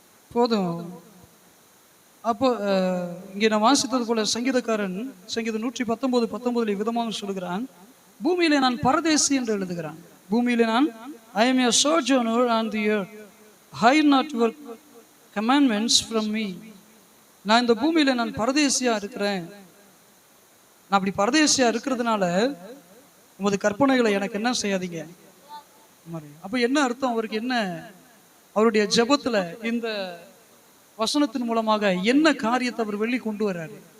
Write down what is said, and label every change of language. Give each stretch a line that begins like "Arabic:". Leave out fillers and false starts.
Tamil: போதும். அப்போ இங்கே நான் வாசித்தது போல சங்கீதக்காரன் சங்கீதம் 119:19 விதமாக சொல்லுகிறான், பூமியிலே நான் பரதேசி என்று எழுதுகிறான். பூமியிலே நான்
English: I am a sojourner on the earth, hide not your commandments from me.
Tamil: நான் இந்த பூமியில நான் பரதேசியா இருக்கிறேன். நான் அப்படி பரதேசியா இருக்கிறதுனால உமது கற்பனைகளை எனக்கு என்ன செய்யாதீங்க. அப்ப என்ன அர்த்தம்? அவருக்கு என்ன, அவருடைய ஜெபத்துல இந்த வசனத்தின் மூலமாக என்ன காரியத்தை அவர் வெளி கொண்டு வர்றாரு?